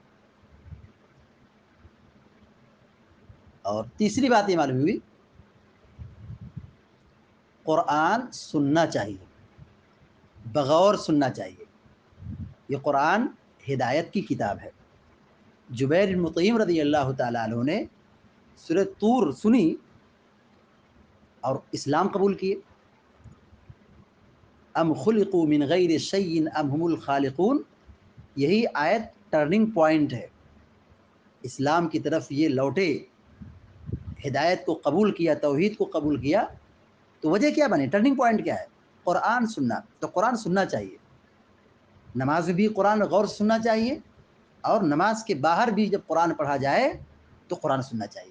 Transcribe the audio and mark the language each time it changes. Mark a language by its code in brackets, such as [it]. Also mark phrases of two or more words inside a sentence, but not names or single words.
[ur] اور تیسری بات یہ معلوم ہوئی، قرآن سننا چاہیے، بغور سننا چاہیے۔ یہ قرآن ہدایت کی کتاب ہے۔ جبیر بن مطعم رضی اللہ تعالیٰ عنہ نے سورہ طور سنی اور اسلام قبول کیے۔ [ar] ام خلقوا من غیر شیء ام هم الخالقون، [ur] یہی آیت [en] turning point [ur] ہے، اسلام کی طرف یہ لوٹے، ہدایت کو قبول کیا، توحید کو قبول کیا، تو وجہ کیا بنے، [en] turning point [ur] کیا ہے، قرآن سننا۔ تو قرآن سننا چاہیے، نماز میں بھی قرآن غور سے سننا چاہیے، اور نماز کے باہر بھی جب قرآن پڑھا جائے تو قرآن سننا چاہیے۔